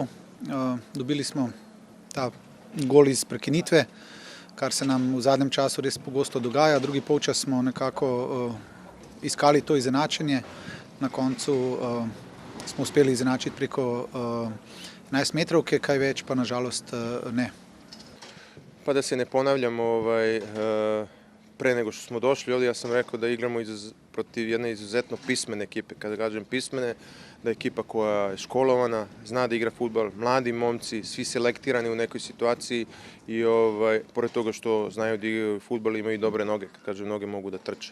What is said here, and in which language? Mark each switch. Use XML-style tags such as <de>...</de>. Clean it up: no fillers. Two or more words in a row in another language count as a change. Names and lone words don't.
<sl>Dobili smo ta gol iz prekinitve, kar se nam v zadnjem času res pogosto dogaja. Drugi polčas smo nekako iskali to izenačenje. Na koncu smo uspeli izenačiti preko 11 metrovke, kaj več pa nažalost ne.</sl> <bs>Pa da se ne ponavljam, pre nego što smo došli ovdje, ja sam rekao da igramo protiv jedne izuzetno pismene ekipe. Kada kažem pismene, da je ekipa koja je školovana, zna da igra fudbal, mladi momci, svi selektirani u nekoj situaciji i pored toga što znaju da igraju fudbal, imaju i dobre noge, kad kažem noge mogu da trče.</bs>